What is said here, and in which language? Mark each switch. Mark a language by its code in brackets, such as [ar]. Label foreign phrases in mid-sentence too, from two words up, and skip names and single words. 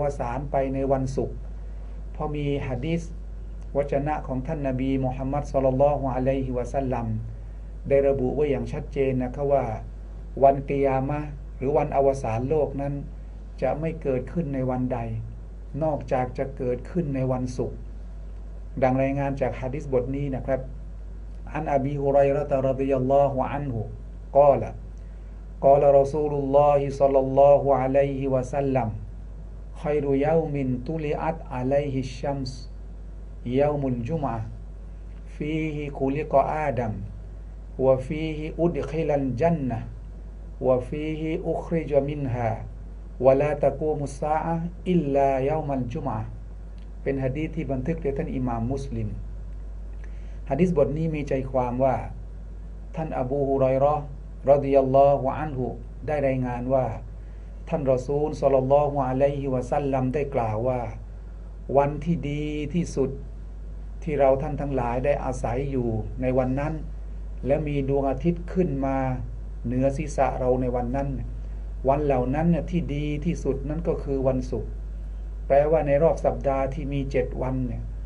[th] สานไปในวันศุกร์พอมีหะดีษวจนะของท่านนบีมุฮัมมัด [ar] صلى الله عليه وسلم [th] ได้ระบุไว้อย่างชัดเจนนะครับว่าวันกิยามะห์หรือวันอวสานโลกนั้นจะไม่เกิดขึ้นในวันใดนอกจากจะเกิดขึ้นในวันศุกร์ดังรายงานจากหะดีษบทนี้นะครับ [ar] عن أبي هريرة رضي الله عنه [th] กล่าวกล่าว [ar] رسول الله صلى الله عليه وسلم خير يوم طلعت عليه الشمس يوم الجمعة فيه خلق آدم وفيه أدخل الجنة وفيه أخرج منها ولا تقوم الساعة إلا يوم الجمعة [th] เป็นหะดีษที่บันทึก โดยท่านอิหม่ามมุสลิมหะดีษบทนี้มีใจความว่าท่านอบูฮุรอยเราะห์รอฎิยัลลอ ฮุอันฮุได้รายงานว่าท่านรอซูล [ar] صلى الله عليه وسلم [th] ได้กล่าวว่าวันที่ดีที่สุดที่เราท่านทั้งหลายได้อาศัยอยู่ในวันนั้นและมีดวงอาทิตย์ขึ้นมาเหนือศีรษะเราในวันนั้นวันเหล่านั้นเนี่ยที่ดีที่สุดนั่นก็คือวันศุกร์แปลว่าในรอบสัปดาห์ที่มี7 วันเนี่ย